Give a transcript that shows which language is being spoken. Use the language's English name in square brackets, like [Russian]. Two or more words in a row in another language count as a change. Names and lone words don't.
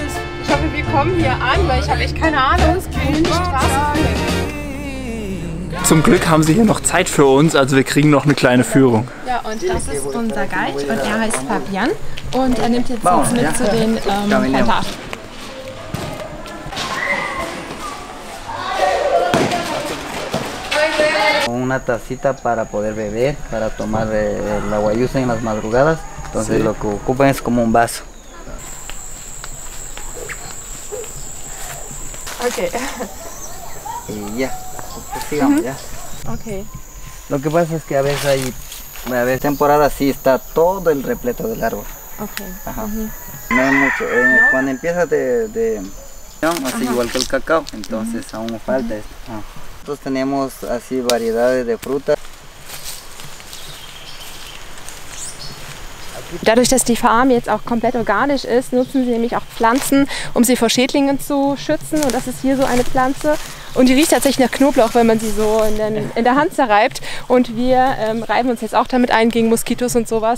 [German] Ich hoffe, wir kommen hier an, weil ich habe echt keine Ahnung, wohin die Straße führt. Zum Glück haben sie hier noch Zeit für uns, also wir kriegen noch eine kleine Führung. Ja, und das ist unser Guide und er heißt Fabian und er nimmt jetzt uns mit zu den Plantagen. [Spanish] Una tacita para poder beber, para tomar el aguayusa en las madrugadas. Entonces lo que ocupan es como un vaso. Okay. Y ya, pues sigamos ya. Okay. Lo que pasa es que a veces hay temporadas sí está todo el repleto del árbol. Okay. Ajá. No hay mucho. Cuando empieza así igual que el cacao, entonces aún falta esto. Nosotros tenemos así variedades de frutas. [German] Dadurch, dass die Farm jetzt auch komplett organisch ist, nutzen sie nämlich auch Pflanzen, um sie vor Schädlingen zu schützen. Und das ist hier so eine Pflanze. Und die riecht tatsächlich nach Knoblauch, wenn man sie so in der Hand zerreibt. Und wir reiben uns jetzt auch damit ein gegen Moskitos und sowas.